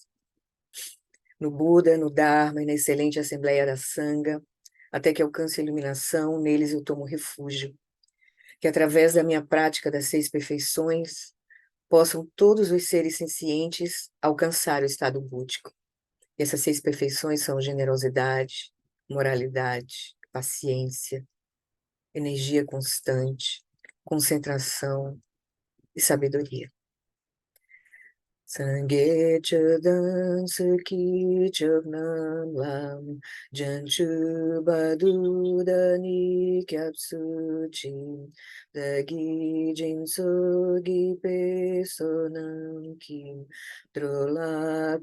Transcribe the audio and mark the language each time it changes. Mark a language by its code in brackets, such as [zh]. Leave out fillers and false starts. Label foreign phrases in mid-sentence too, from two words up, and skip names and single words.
[pt] No Buda, no Dharma e na excelente Assembleia da Sangha, até que alcance a iluminação, neles eu tomo refúgio, que através da minha prática das 6 perfeições, possam todos os seres sencientes alcançar o estado búdico. E essas 6 perfeições são generosidade, moralidade, paciência, energia constante, concentração e sabedoria. [bo] སངས་རྒྱས་ཆོས་དང་ཚོགས་ཀྱི་མཆོག་རྣམས་ལ། བྱང་ཆུབ་བར་དུ་བདག་ནི་སྐྱབས་སུ་མཆི བདག་གིས་སྦྱིན་སོགས་བགྱིས་པའི་བསོད་ནམས་ཀྱིས། འགྲོ་ལ